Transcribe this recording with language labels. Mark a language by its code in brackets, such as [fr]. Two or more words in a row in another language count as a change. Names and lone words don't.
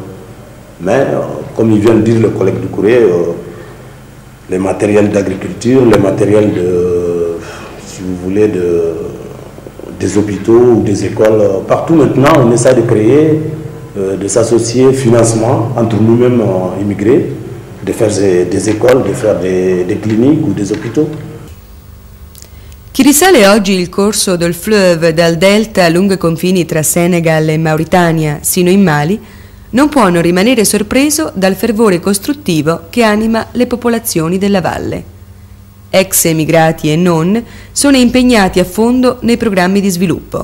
[fr] Mais, comme il vient de dire le collègue du courrier, les matériels d'agriculture, les matériels si vous voulez, des hôpitaux ou des écoles, partout maintenant, on essaie de créer, de s'associer financement entre nous-mêmes immigrés, de faire des écoles, de faire des cliniques ou des hôpitaux. [it] Chi risale oggi il corso del fleuve dal delta lungo i confini tra Senegal e Mauritania sino in Mali non può non rimanere sorpreso dal fervore costruttivo che anima le popolazioni della valle. Ex emigrati e non sono impegnati a fondo nei programmi di sviluppo.